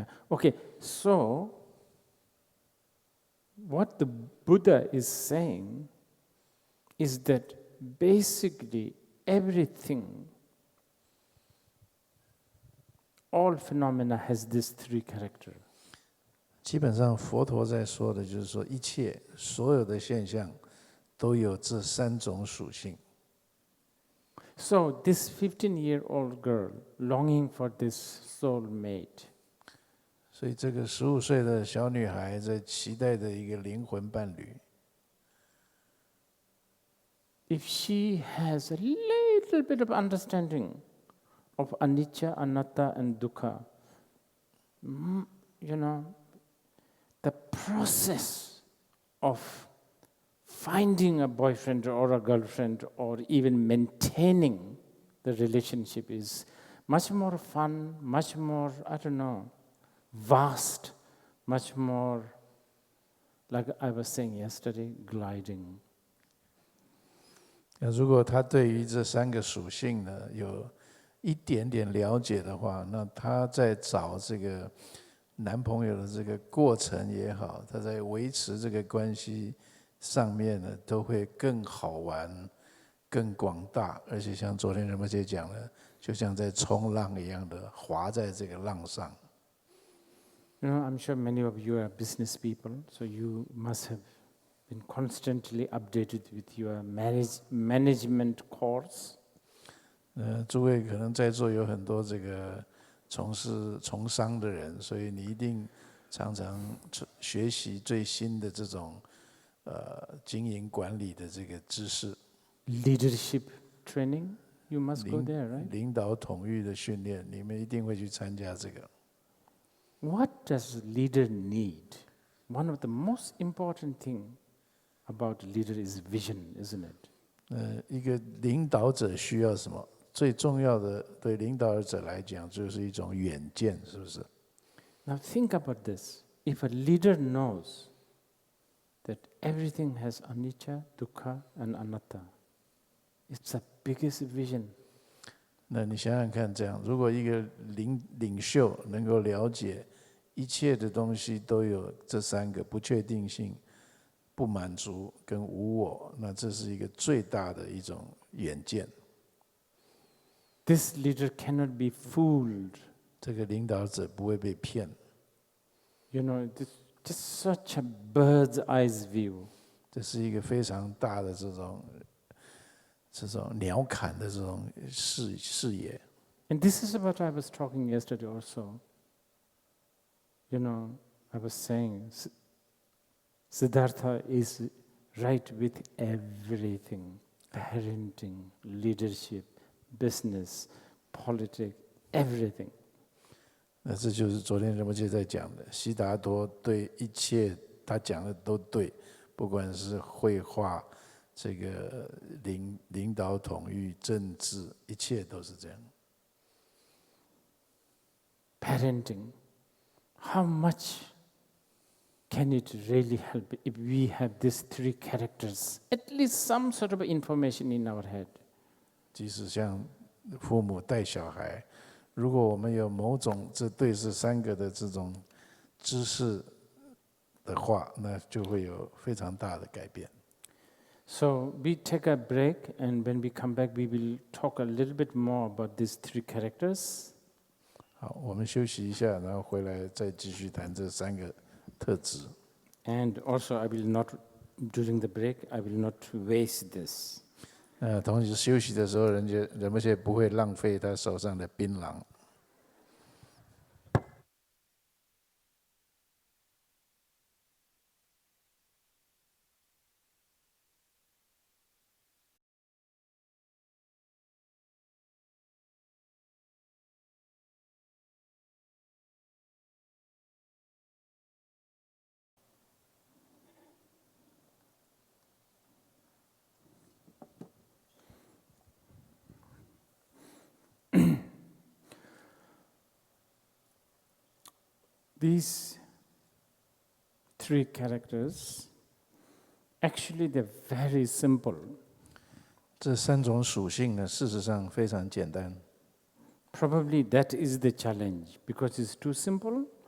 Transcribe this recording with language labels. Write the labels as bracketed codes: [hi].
[en] Okay, so what the Buddha is saying is that basically everything, all phenomena has these three characters. [zh] 基本上佛陀在说的就是说，一切所有的现象都有这三种属性。 [en] So this 15-year-old girl longing for this soulmate. [zh] 所以这个15岁的小女孩在期待的一个灵魂伴侣。 [en] If she has a little bit of understanding of anicca, anatta, and dukkha, the process of finding a boyfriend or a girlfriend or even maintaining the relationship is much more fun, much more, vast, much more, like I was saying yesterday, gliding. [zh] 那如果他对于这三个属性呢有一点点了解的话，那他在找这个男朋友的这个过程也好，他在维持这个关系上面呢，都会更好玩、更广大，而且像昨天仁波切讲的，就像在冲浪一样的滑在这个浪上。 [en] I'm sure many of you are business people, so you must have been constantly updated with your management course. [zh] 诸位可能在座有很多这个从商的人，所以你一定常常学习最新的这种经营管理的这个知识。 [en] Leadership training, you must go there, right? [zh] 领导统御的训练，你们一定会去参加这个。 [en] What does leader need? One of the most important thing about leader is vision, isn't it? [zh] 一个领导者需要什么？最重要的，对领导者来讲，就是一种远见，是不是？ [en] Now think about this. If a leader knows that everything has anicca, dukkha, and anatta, it's the biggest vision. [zh] 那你想想看，这样，如果一个领袖能够了解一切的东西都有这三个不确定性、不满足跟无我，那这是一个最大的一种远见。 [en] This leader cannot be fooled. [zh] 这个领导者不会被骗。 [en] You know, this just such a bird's eye view. [zh] 这是一个非常大的这种鸟瞰的这种视野。 [en] And this is what I was talking yesterday also. You know, I was saying Siddhartha is right with everything. Parenting, leadership, business, politics, everything. [zh] 那这就是昨天仁波切在讲的，悉达多对一切他讲的都对，不管是绘画、这个领导统御、政治，一切都是这样。 [en] Parenting, how much can it really help if we have these three characters? At least some sort of information in our head. [zh] 即使像父母带小孩，如果我们有某种这三个的这种知识的话，那就会有非常大的改变。 [en] So we take a break, and when we come back, we will talk a little bit more about these three characters. [zh] 好，我们休息一下，然后回来再继续谈这三个特质。 [en] And also, I will not, during the break, I will not waste this. [zh] 同时休息的时候，仁波切不会浪费他手上的槟榔。 [en] These three characters, actually they're very simple. [zh] 这三种属性呢，事实上非常简单。 [en] Probably that is the challenge, because it's too simple.